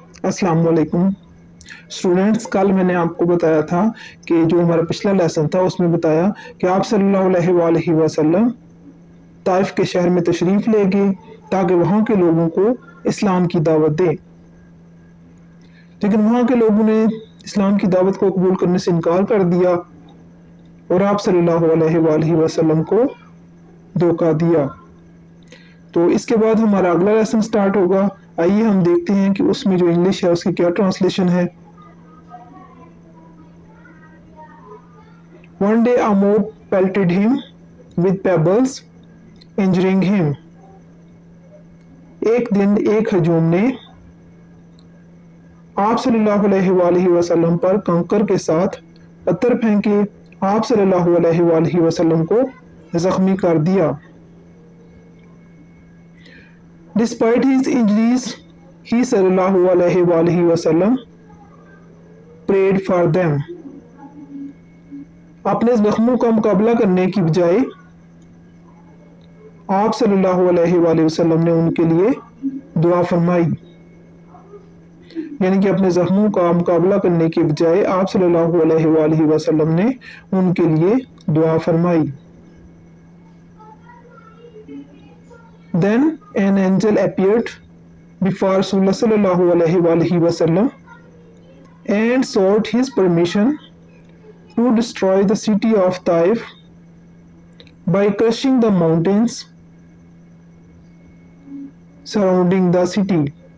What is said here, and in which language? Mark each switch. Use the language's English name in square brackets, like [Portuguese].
[Hindi] अस्सलाम वालेकुम स्टूडेंट्स। कल मैंने आपको बताया था कि जो हमारा पिछला लेसन था उसमें बताया कि आप सल्लल्लाहु अलैहि वसल्लम ताइफ के शहर में तशरीफ़ ले गए ताकि वहाँ के लोगों को इस्लाम की दावत दें, लेकिन वहाँ के लोगों ने इस्लाम की दावत को कबूल करने से इनकार कर दिया और आप सल्लल्लाहु अलैहि वसल्लम को धोखा दिया। तो इसके बाद हमारा अगला लेसन स्टार्ट होगा। आइए हम देखते हैं कि उसमें जो इंग्लिश है उसकी क्या ट्रांसलेशन है। [English] One day a mob pelted him with pebbles, injuring him. [Hindi] एक दिन एक हजूम ने आप सल्लल्लाहु अलैहि वसल्लम पर कंकर के साथ पत्थर फेंके, आप सल्लल्लाहु अलैहि वसल्लम को जख्मी कर दिया। [English] Despite his injuries, he [Arabic] सल्लल्लाहु अलैहि वसल्लम [English] prayed for them. [Hindi] अपने जख्मों का मुकाबला करने की बजाय आप सल्लल्लाहु अलैहि वसल्लम ने उनके लिए दुआ फरमाई, यानी कि अपने जख्मों का मुकाबला करने के बजाय आप सल्लल्लाहु अलैहि वसल्लम ने उनके लिए दुआ फरमाई। [English] Then an angel appeared before Rasulullah sallallahu alaihi wasallam and sought his permission to destroy the city of Taif by crushing the mountains surrounding the city.